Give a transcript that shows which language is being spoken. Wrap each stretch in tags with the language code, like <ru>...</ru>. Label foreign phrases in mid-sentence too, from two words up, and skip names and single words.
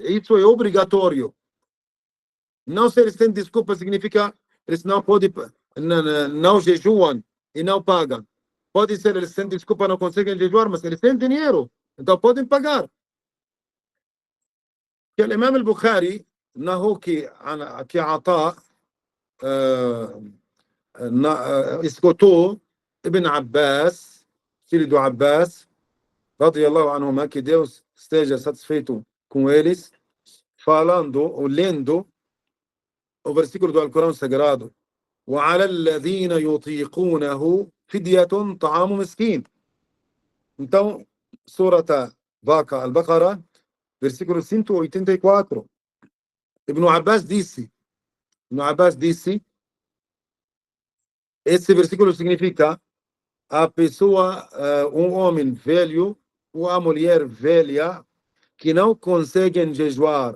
<pt>Isso é obrigatório. Não se eles têm desculpa, significa eles não podem, não jejuam e não pagam. Pode ser eles têm desculpa, não conseguem jejuar, mas eles têm dinheiro, então podem pagar. Que o Imam al-Bukhari narrou que Ata escutou Ibn Abbas, filho do Abbas,</pt> <ar>رضي الله عنهما,</ar> <pt>que Deus esteja satisfeito com eles, falando ou lendo o versículo do Alcorão Sagrado:</pt> <ar>وعلى الذين يطيقونه فدية طعام مسكين.</ar> <pt>Então, Surata Vaca Al-Baqarah, versículo 184. Ibn Abbas disse, esse versículo significa a pessoa, um homem velho ou a mulher velha que não conseguem jejuar.</pt>